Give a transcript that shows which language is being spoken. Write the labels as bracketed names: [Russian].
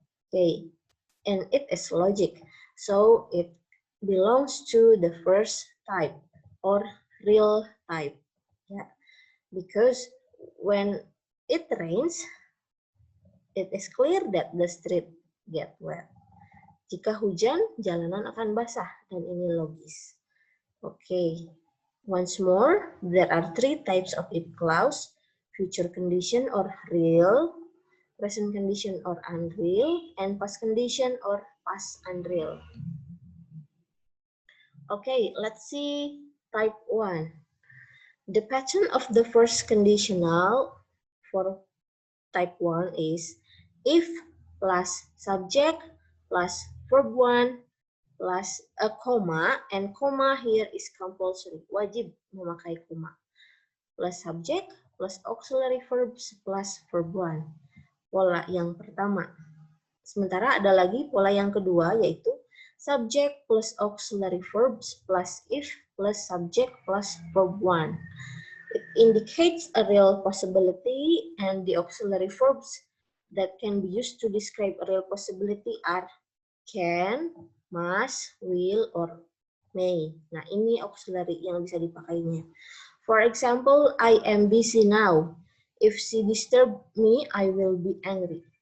[English] Okay, and it is logic. So it belongs to the first type, or real type. Yeah, because when it rains, it is clear that the street get wet. [Indonesian] Jika hujan, jalanan akan basah, dan ini logis. [English] Okay, once more, there are 3 types of if clause: future condition or real, present condition or unreal, and past condition or past unreal. Okay, let's see type 1. The pattern of the first conditional for type 1 is if plus subject plus verb 1 plus a comma, and comma here is compulsory, [Indonesian] wajib memakai koma, [English] plus subject plus auxiliary verbs plus verb 1. [Indonesian] Pola yang pertama. Sementara ada lagi pola yang kedua, yaitu [English] subject plus auxiliary verbs plus if plus subject plus verb 1. It indicates a real possibility, and the auxiliary verbs that can be used to describe a real possibility are can, must, will, or may. [Indonesian] Nah, ini auxiliary yang bisa dipakainya. [English] For example, I am busy now. If she disturb me, I will be angry.